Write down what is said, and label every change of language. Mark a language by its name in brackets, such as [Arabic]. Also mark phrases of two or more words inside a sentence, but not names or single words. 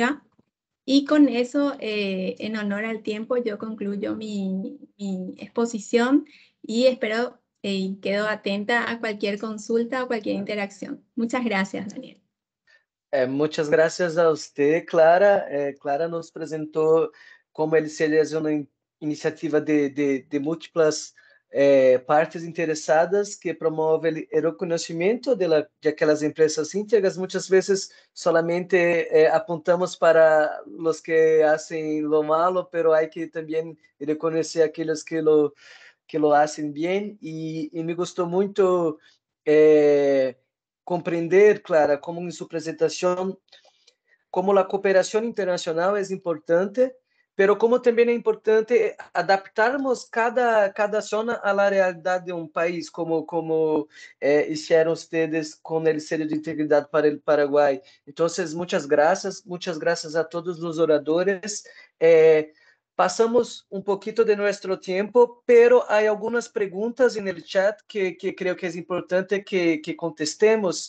[Spanish] Y con eso, en honor al tiempo, yo concluyo mi exposición y espero y quedo atenta a cualquier consulta o cualquier interacción. Muchas gracias, Daniel. Muchas gracias a usted, Clara. Clara nos presentó como el sello es una iniciativa de [Portuguese] múltiplas partes interessadas que promove o reconhecimento de aquelas empresas íntegras. Muitas vezes solamente apontamos para os que fazem [Spanish] lo malo, [Portuguese] pero há que também reconhecer aqueles que [Spanish] lo hacen [Portuguese] bem. E me gostou muito compreender, Clara, como em sua apresentação, como a cooperação internacional é importante, pero como também é importante adaptarmos cada zona à realidade de um país, como [Spanish] hicieron ustedes [Portuguese] com o sello de integridade para o Paraguai. Então, muitas graças a todos os oradores. Passamos um pouquinho de nosso tempo, pero há algumas perguntas no chat que creio que é importante que contestemos.